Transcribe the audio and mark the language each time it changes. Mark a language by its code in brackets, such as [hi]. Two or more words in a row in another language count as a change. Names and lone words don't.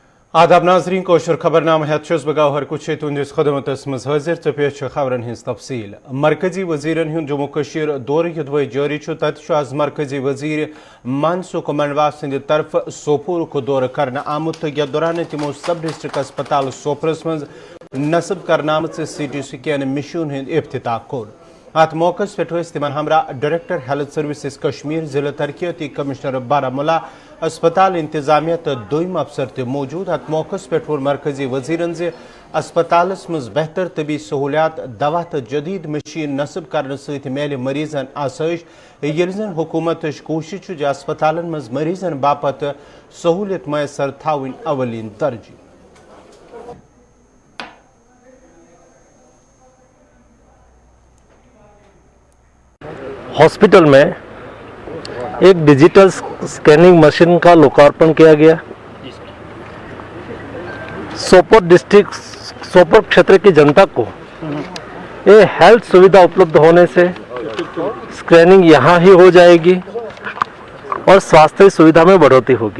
[ks] आदाब नाजरीन कोशर खबरनामा हेत बगौहर कुछ तुंदिस खदमतस मज हाजिर तो पेश खबरन हिंस तफसील। मरकजी वजीरन हुंद जम्मू कशीर दौर युदव जारी तत आज मरकजी वजीर मनसुख मंडवा सद तरफ सोपोर को दौर कर आमुत यथ दौरान तमो [en] sub district [ks] अस्पताल सोपरस मज नस्ब करना [en] CT scan machine [ks] हंद इफ्तिताह कोर। अत मौके पे तिमन हमरा [en] director health services [ks] कश्मीर जिला तरक्याती कमिश्नर बारामूला अस्पताल इंतजामिया तो दोम अफसर त मौजूद। अत मौके पे मरकजी वजीरन से अस्पतालस मज बेहतर तबी सहूलियात दवा तो जदीद मशीन नस्ब करने सत मेल मरीजन आसाइश ये जन हुकूमत कोशिश अस्पतालन मज मरीजन बापत सहूलियत मैसर थावन अवलिन दर्जी। [hi] हॉस्पिटल में एक [en] digital scanning machine [hi] का लोकार्पण किया गया। सोपोर डिस्ट्रिक्ट सोपोर क्षेत्र की जनता को ये हेल्थ सुविधा उपलब्ध होने से स्कैनिंग यहाँ ही हो जाएगी और स्वास्थ्य सुविधा में बढ़ोतरी होगी।